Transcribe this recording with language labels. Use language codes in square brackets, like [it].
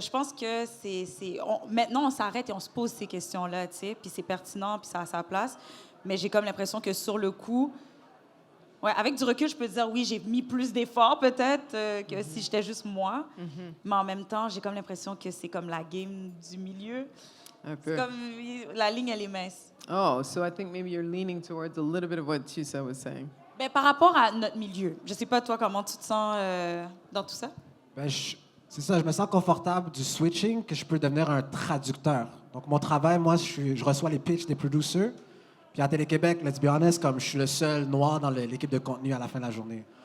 [fr] Je pense que maintenant, on s'arrête et on se pose ces questions-là, puis c'est pertinent, puis ça a sa place. Mais j'ai comme l'impression que sur le coup, ouais, avec du recul, je peux dire oui, j'ai mis plus d'efforts peut-être que si j'étais juste moi. Mais en même temps, j'ai comme l'impression que c'est comme la game du milieu. Un peu. C'est comme la ligne, elle est mince. [en] Oh, so I think maybe you're leaning towards a little bit of what Tusa was saying. [fr] Ben, par rapport à notre milieu, je sais pas toi comment tu te sens dans tout ça. Ben, c'est ça, je me sens confortable du switching que je peux devenir un traducteur. Donc, mon travail, moi, je reçois les pitchs des producers. Puis à Télé-Québec, [en] let's be honest, [fr] comme je suis le seul noir dans l'équipe de contenu à la fin de la journée.